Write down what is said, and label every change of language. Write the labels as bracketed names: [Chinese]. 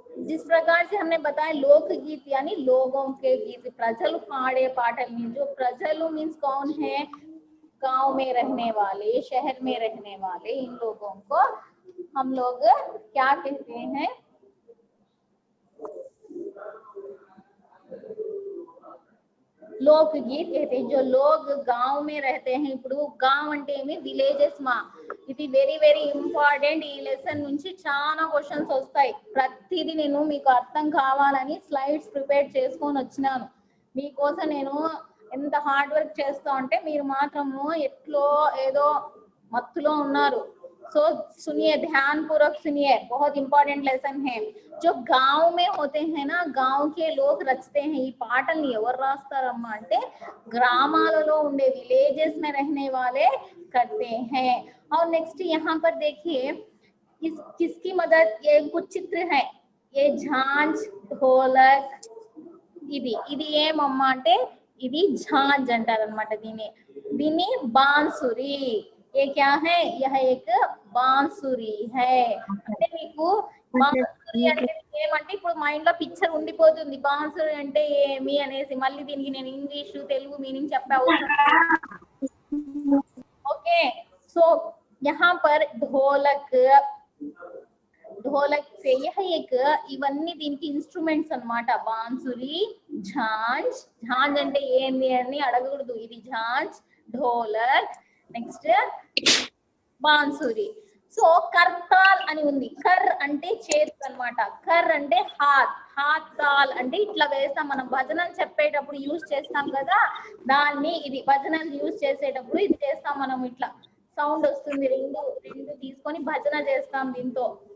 [Hindi] जिस प्रकार से हमने बताया लोकगीत यानी लोगों के गीत, [Telugu] प्रजल पाड़े पाटल मीन, [Hindi] जो प्रजल मीन्स कौन है, गांव में रहने वाले, शहर में रहने वाले, इन लोगों को हम लोग क्या कहते हैं, लोकगीत कहते हैं। जो लोग गांव में रहते हैं, [Telugu] ఇప్పుడు गांव అంటే ఏమి, విలేజెస్ మా, ఇది వెరీ వెరీ ఇంపార్టెంట్। ఈ లెసన్ నుంచి చాలా క్వశ్చన్స్ వస్తాయి. ప్రతిదీ నేను మీకు అర్థం కావాలని స్లైడ్స్ ప్రిపేర్ చేసుకొని వచ్చినాను మీకోసం. నేను ఎంత హార్డ్ వర్క్ చేస్తా అంటే మీరు మాత్రము ఎట్లో ఏదో మత్తులో ఉన్నారు। [Hindi] सो सुनिए, ध्यान पूर्वक सुनिए, बहुत इंपॉर्टेंट लेसन है। जो गांव में होते हैं ना, गांव के लोग रचते हैं [Telugu] ఈ పాటల్ని। ఎవరు రాస్తారమ్మా అంటే గ్రామాలలో ఉండే [Hindi] विलेजेस में रहने वाले करते हैं। और नेक्स्ट यहाँ पर देखिए किसकी मदद, ये कुछ चित्र है, ये झांझ, ढोलक, [Telugu] ఇది ఏమమ్మా అంటే ఇది ఝాంజ్ అంటారన్నమాట। [Hindi] దీని బాన్సురి, ये क्या है, यह एक बांसुरी है। [Telugu] అంటే మీకు బాన్సురి అంటే ఏమంటే ఇప్పుడు మైండ్ లో పిక్చర్ ఉండిపోతుంది, బాన్సురి అంటే ఏమి అనేసి। మళ్ళీ దీనికి నేను ఇంగ్లీష్ తెలుగు మీనింగ్ చెప్పే అవసరం। [Hindi] ओके, सो यहाँ पर ढोलक से यह एक, [Telugu] ఇవన్నీ దీనికి ఇన్స్ట్రుమెంట్స్ అన్నమాట। బాన్సురి, झांझ అంటే ఏంది అని అడగకూడదు, ఇది झांझ, ढोलक, నెక్స్ట్ బాన్సురి। సో కర్తాల్ అని ఉంది, కర్ అంటే చేతులు అన్నమాట, కర్ అంటే హాత్ తాల్ అంటే ఇట్లా వేస్తాం మనం, భజనలు చెప్పేటప్పుడు యూజ్ చేస్తాం కదా దాన్ని, ఇది భజనలు యూజ్ చేసేటప్పుడు ఇది చేస్తాం మనం, ఇట్లా సౌండ్ వస్తుంది, రెండు తీసుకొని భజన చేస్తాం దీంతో।